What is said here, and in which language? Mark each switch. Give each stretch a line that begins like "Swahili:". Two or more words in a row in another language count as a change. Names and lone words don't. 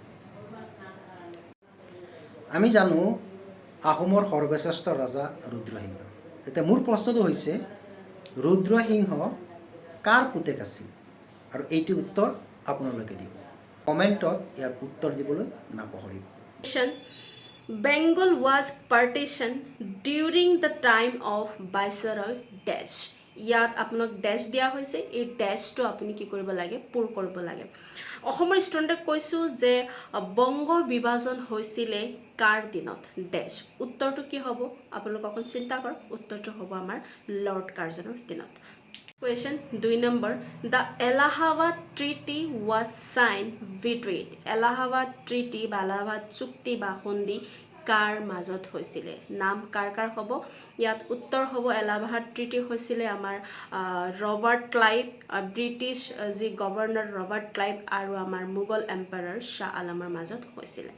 Assamese: আমি জানো আহোমৰ সৰ্বশ্ৰেষ্ঠ ৰজা ৰুদ্ৰসিংহ। এতিয়া মোৰ প্ৰশ্নটো হৈছে ৰুদ্ৰসিংহ কাৰ পুতেক আছিল? আৰু এইটো উত্তৰ আপোনালোকে দিব। কমেণ্টত ইয়াৰ উত্তৰ দিবলৈ নাপাহৰিব।
English: Bengal was partitioned during the time of Viceroy Dash.
Assamese: ইয়াত আপোনাক ডেছ দিয়া হৈছে, এই ডেছটো আপুনি কি কৰিব লাগে? পূৰ কৰিব লাগে। অসমৰ ষ্টুডেণ্টক কৈছোঁ যে বংগ বিভাজন হৈছিলে কাৰ দিনত? ডেছ। উত্তৰটো কি হ'ব? আপোনালোক অকণ চিন্তা কৰক। উত্তৰটো হ'ব আমাৰ লৰ্ড কাৰ্জনৰ দিনত।
English: Question 2 number. The Allahabad Treaty was signed between Allahabad Treaty
Assamese: বা এলাহাবাদ চুক্তি বা সন্ধি কাৰ মাজত হৈছিলে? নাম কাৰ কাৰ হ'ব? ইয়াত উত্তৰ হ'ব এলাহাবাদ ট্ৰিটি হৈছিলে আমাৰ ৰবাৰ্ট ক্লাইভ, ব্ৰিটিছ যি গভৰ্ণৰ ৰবাৰ্ট ক্লাইভ আৰু আমাৰ মোগল এম্পায়াৰ শ্বাহ আলমৰ মাজত হৈছিলে।